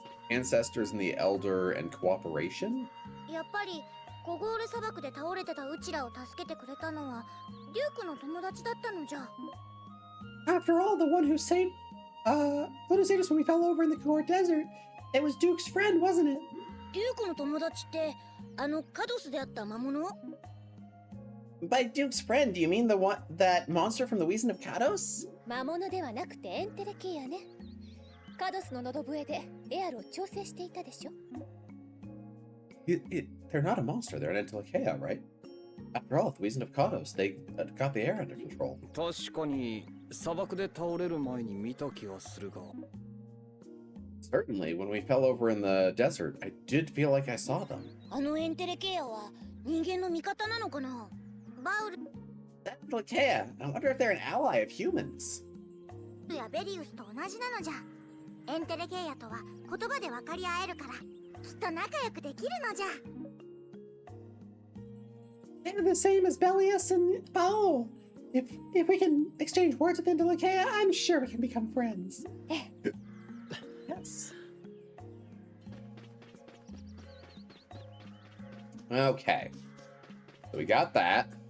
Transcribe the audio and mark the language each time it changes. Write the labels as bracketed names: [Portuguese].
[English] Ancestors in the Elder and cooperation? [Japanese] やっぱりコゴール砂漠で倒れてたうちらを助けてくれたのはデュークの友達だったのじゃ。 [English] After all, the one who saved us when we fell over in the Core Desert, it was Duke's friend, wasn't it? [Japanese] デュークの友達ってあのカドスであった魔物？ [English] By Duke's friend, do you mean that monster from the Weasel of Kados? [Japanese] 魔物ではなくてエンテレケイアね。カドスの喉笛でエアルを調整していたでしょ。 [English] They're not a monster, they're an Entelekea, right? After all, the Weasel of Kados, they got the air under control. [Japanese] 確かに砂漠で倒れる前に見た気はするが。 [English] Certainly, when we fell over in the desert, I did feel like I saw them. [Japanese] あのエンテレケイアは人間の味方なのかな？バウル [English] Entelekea, I wonder if they're an ally of humans. [Japanese] やベリウスと同じなのじゃ。エンテレケイアとは言葉で分かり合えるからきっと仲良くできるのじゃ。 [English] They're the same as Belius and Bao. If we can exchange words with Entelekea, I'm sure we can become friends. Yes. Okay. So we got that.